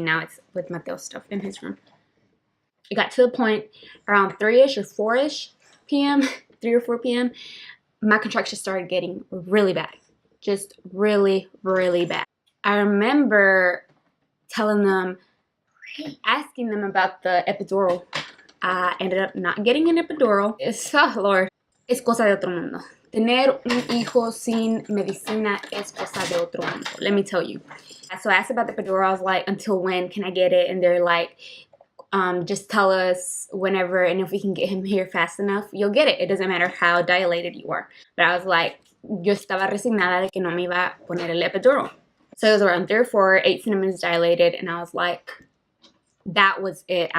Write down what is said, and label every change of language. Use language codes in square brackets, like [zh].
[en] Now it's with Mateo's stuff in his room. It got to the point around 3-ish or 4-ish p.m., 3 or 4 p.m., my contractions started getting really bad. Just really, really bad. I remember asking them about the epidural. I ended up not getting an epidural. Lord, [es] es cosa de otro mundo. Tener un hijo sin medicina es cosa de otro mundo. [en] Let me tell you. So I asked about the epidural. I was like, until when can I get it? And they're like, just tell us whenever, and if we can get him here fast enough, you'll get it. It doesn't matter how dilated you are. But I was like, [es] yo estaba resignada de que no me iba a poner el epidural. [en] So it was around 3 or 4, 8 centimeters dilated, and I was like, that was it.